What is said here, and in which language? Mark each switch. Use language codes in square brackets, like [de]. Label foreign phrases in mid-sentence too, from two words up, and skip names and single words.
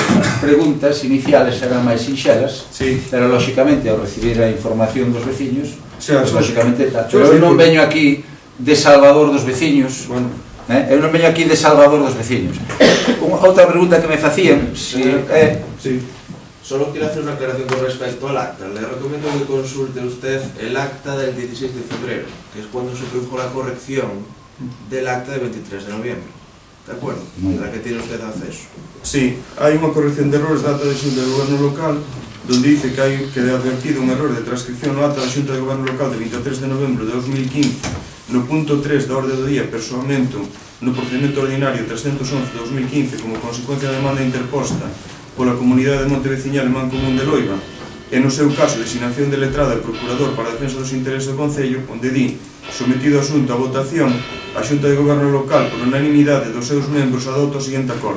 [gl] As preguntas iniciales eran máis sinxelas, pero lóxicamente ao recibir a información dos veciños, lóxicamente, pero eu non veño aquí de salvador dos veciños, eu non veño aquí de salvador dos veciños. Outra pregunta que me facían, [es] Solo quiero hacer una aclaración con respecto al acta. Le recomiendo que consulte usted el acta del 16 de febrero, que es cuando se produjo la corrección del acta del 23 de noviembre. ¿De acuerdo? La que tiene usted acceso. Sí, [gl] hai unha corrección de errores da acta de Xunta de Goberno Local, [es] donde dice que [gl] hai que advertido un error de transcripción no acta da Xunta de Goberno Local de 23 de novembro de 2015 no punto 3 da orde do día personamento no procedimento ordinario 311 de 2015 como consecuencia da demanda interposta pola Comunidade de Monteveciñal e Mancomún de Loiva e no seu caso designación de letrada del Procurador para a defensa dos intereses do Concello, onde di sometido o asunto a votación a Xunta de Goberno Local por unanimidade dos seus membros adopta o seguinte acordo.